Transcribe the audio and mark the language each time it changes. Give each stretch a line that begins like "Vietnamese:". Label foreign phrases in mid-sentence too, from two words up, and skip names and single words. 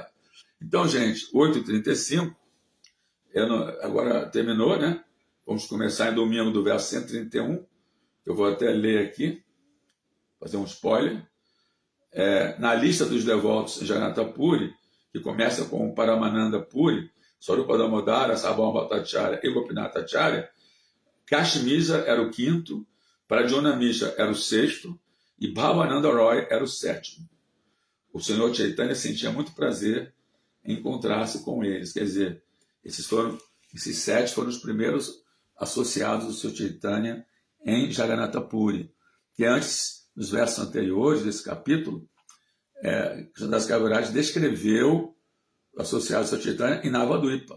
Portuguese: Então, gente, 8h35, agora terminou, né? Vamos começar em domingo do verso 131, eu vou até ler aqui, fazer um spoiler. Na lista dos devotos em Jagannath Puri, que começa com Paramananda Puri, Swarupa Damodara, Sarvabhauma Bhattacharya e Gopinath Acharya, Kashmisa era o 5º, Pradyumna Mishra era o 6º e Bhavananda Roy era o 7º. O Senhor Chaitanya sentia muito prazer em encontrar-se com eles. Quer dizer, esses 7 foram os primeiros associados do Senhor Chaitanya em Jagannath Puri, que antes, nos versos anteriores desse capítulo, Krishnadas Kaviraj descreveu o associado do Senhor Chaitanya em Navadvipa.